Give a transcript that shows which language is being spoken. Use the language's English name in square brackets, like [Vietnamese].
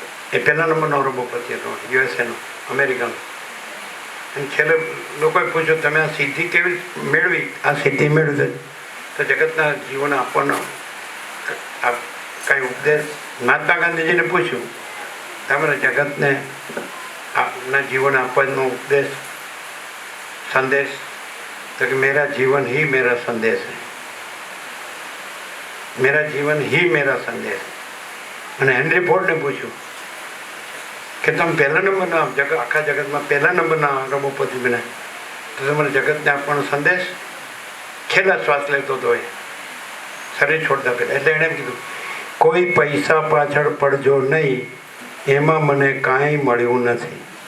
[Gujarati] એ પહેલા નંબરનો અરબોપતિ હતો, યુએસએનો, અમેરિકાનો. અને છેલ્લે લોકોએ પૂછ્યું તમે આ સિદ્ધિ કેવી મેળવી? આ સિદ્ધિ મેળવી તો જગતના જીવન આપવાનો કાંઈ ઉપદેશ. મહાત્મા ગાંધીજીને પૂછ્યું તમારે જગતને આપના જીવન આપવાનો ઉપદેશ, સંદેશ? [Hindi] तो कि मेरा जीवन ही मेरा संदेश है, मेरा जीवन ही मेरा संदेश. [Gujarati] અને હેનરી ફોર્ડને પૂછ્યું કે તમે પહેલા નંબરના આખા જગતમાં પહેલા નંબરના અરબોપતિ બન્યા તો તમારે જગતને આપવાનો સંદેશ? છેલ્લા શ્વાસ લેતો હતો એ, શરીર છોડતા પહેલા. એટલે એણે કીધું કોઈ પૈસા પાછળ પડજો નહીં, એમાં મને કાંઈ મળ્યું નથી.